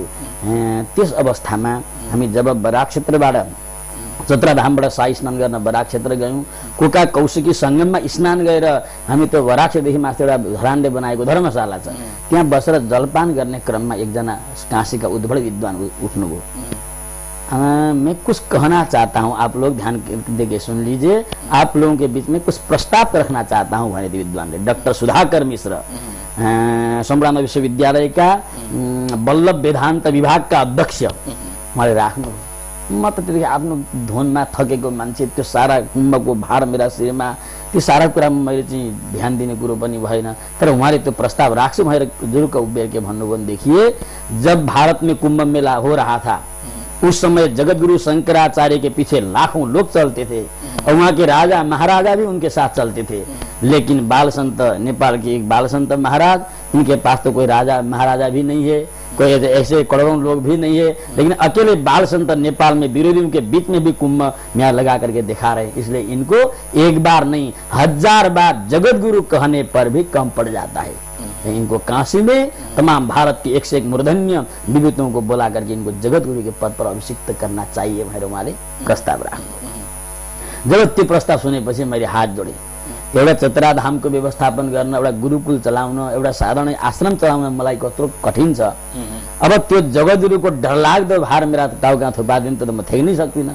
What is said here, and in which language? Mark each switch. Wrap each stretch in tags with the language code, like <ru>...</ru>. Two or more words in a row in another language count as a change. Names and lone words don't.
<ne>त्यस अवस्थामा हामी जब बराक क्षेत्रबाट चत्राधामबाट शाही स्नान गर्न बराक क्षेत्र गयौँ। कोका कौशिकी सङ्गममा स्नान गएर हामी त्यो बराकदेखि माथि एउटा धरानले बनाएको धर्मशाला छ, त्यहाँ बसेर जलपान गर्ने क्रममा एकजना काशीका उद्भट विद्वान उठ्नुभयो।</ne> <hi>मैं कुछ कहना चाहता हूँ, आप लोग ध्यान देके सुन लीजिए। आप लोगों के बीच में कुछ प्रस्ताव रखना चाहता हूँ</hi> <ne>भने विद्वानले। डाक्टर सुधाकर मिश्र संप्रदान विश्वविद्यालयका बल्लभ वेदान्त विभागका अध्यक्ष उहाँले राख्नु। म त त्यतिकै आफ्नो धुनमा थकेको मान्छे, त्यो सारा कुम्भको भार मेरा शिरमा, त्यो सारा कुरामा मैले चाहिँ ध्यान दिने कुरो पनि भएन। तर उहाँले त्यो प्रस्ताव राख्छु भनेर जुरुक्क उभिएर के भन्नुभयो भने</ne> <hi>देखिए, जब भारत में कुंभ मेला हो रहा था उस समय जगतगुरु शंकराचार्य के पीछे लाखों लोग चलते थे और वहाँ के राजा महाराजा भी उनके साथ चलते थे। लेकिन बाल संत, नेपाल के एक बाल संत महाराज, उनके पास तो कोई राजा महाराजा भी नहीं है, कोई ऐसे करोड़ों लोग भी नहीं है, लेकिन अकेले बाल संत नेपाल में विरोधियों के बीच में भी कुंभ मेला लगा करके दिखा रहे। इसलिए इनको एक बार नहीं 1000 बार जगत गुरु कहने पर भी कम पड़ जाता है। इनको काशी में तमाम भारत की 1 से 1 मूर्धन्य विभूतियों को बुला करके इनको जगत गुरु के पद पर अभिषिक्त करना चाहिए</hi> <ne>भनेर उहाँले प्रस्ताव राख्नु।</ne> <hi>जब त्यो प्रस्ताव सुनेपछि मैले हात जोडे। एउटा चतरा धामको व्यवस्थापन गर्न, एउटा गुरुकुल चलाउन, एउटा साधारण आश्रम चलाउन मलाई कत्रो कठिन छ। अब त्यो जगतगुरुको डरलाग्दो भार मेरा टाउका थुपादिन त म थेक्नै सक्दिनँ।</hi>